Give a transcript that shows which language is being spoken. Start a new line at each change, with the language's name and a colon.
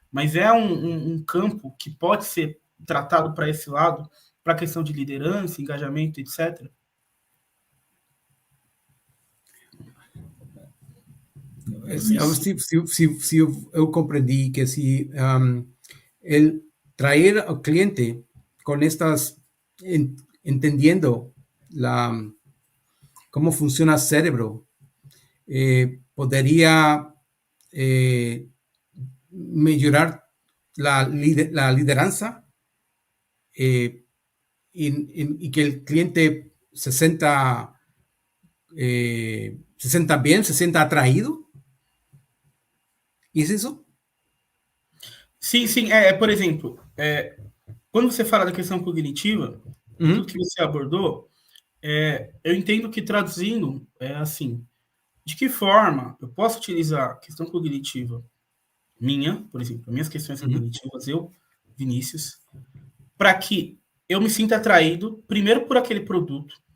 Portuguese: Mas é um campo que pode ser tratado para esse lado, para a questão de liderança, engajamento, etc. Se eu compreendi
Spanish: que se el traer al cliente con estas, entendiendo cómo funciona el cerebro, podría mejorar la lideranza y que el cliente se sienta bien, se sienta atraído. ¿Es eso?
Portuguese: Sim. Por exemplo, quando você fala da questão cognitiva, tudo que você abordou, eu entendo que traduzindo é assim, de que forma eu posso utilizar a questão cognitiva por exemplo, minhas questões cognitivas, eu, Vinícius, para que eu me sinta atraído, primeiro por aquele produto.